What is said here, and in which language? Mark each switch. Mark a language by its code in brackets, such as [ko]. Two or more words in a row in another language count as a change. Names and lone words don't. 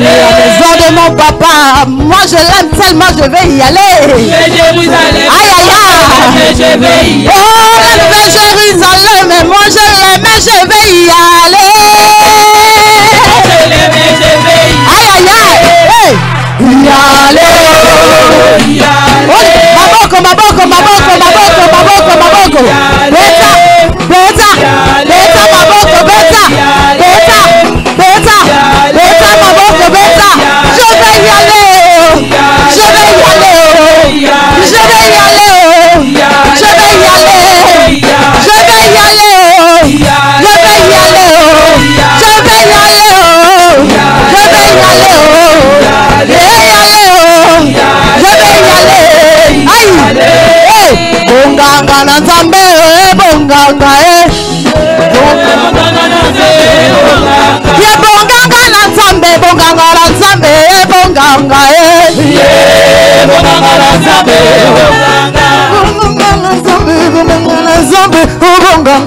[fr] La maison de mon papa, moi je l'aime tellement je vais y aller. Jérusalem, Aïe aïe aïe. je vais y aller. Oh la nouvelle Jérusalem, moi je l'aime et je vais y aller. Aïe aïe aïe. Hey. Y aller. [ln] Maboko, maboko, maboko, maboko, maboko, maboko. Beta, beta, beta, maboko, beta, beta, beta, beta, maboko, beta. [fr] Je vais y aller, je vais y aller, je vais y aller, je vais y aller, je vais y aller, je vais y aller, je vais y aller, je vais y aller, aïe, hey, [ln] bonganga na nzambe, bonganga ye bonganga na nzambe, bonganga na nzambe, bonganga Bonganga na nzambe, bonganga na nzambe, bonganga na nzambe, bonganga